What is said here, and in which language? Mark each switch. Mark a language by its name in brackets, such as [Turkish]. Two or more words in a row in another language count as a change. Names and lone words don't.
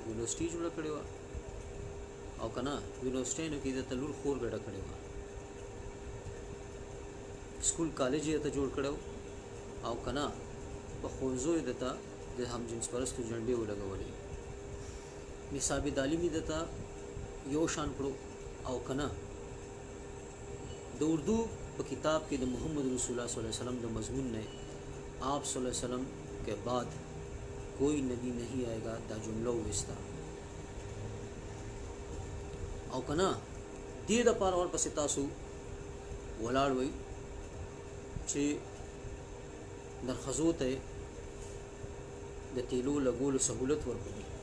[Pashto] یونیورسټي جوړه کړې وه او که نه یونیورسټیانو کې درته لور خور ګډه کړې وه، سکول کالج یې درته جوړ کړی او که نه په ښوونځیو یې درته د همجنس پرستو جنډې ولګولې، نصاب تعلیم یې درته یو شان کړو او که نه د اردو په کتاب کې د محمد [Arabic] رسول الله صلی الله علیہ وسلم [Pashto] د مضمون نه [Urdu] آپ صلی اللہ علیہ وسلم کے بعد کوئی نبی نہیں آئے گا [Pashto] دا جمله وستا او که نه دې دپاره ورپسې تاسو ولاړ وئ چې درخزو ته د تیلو لګولو سهولت ورکړي.